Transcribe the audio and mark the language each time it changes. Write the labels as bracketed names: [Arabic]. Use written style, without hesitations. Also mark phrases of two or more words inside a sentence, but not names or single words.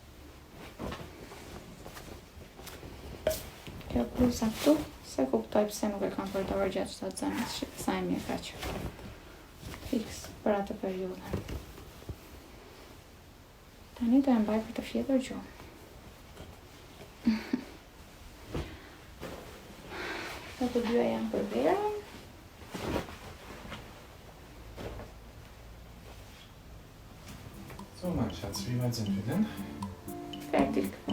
[Albanian] Kjo bluza këtu, se kuptoj pse nuk e kam përdorur gjatë Shtatzanis, sa e mirë kaq. Fiks për atë periudhë. Tani do e mbaj për të fjetur gjumë. Këto të dyja janë për verën. [German] So, mein Schatz, wie weit sind wir denn? Fertig.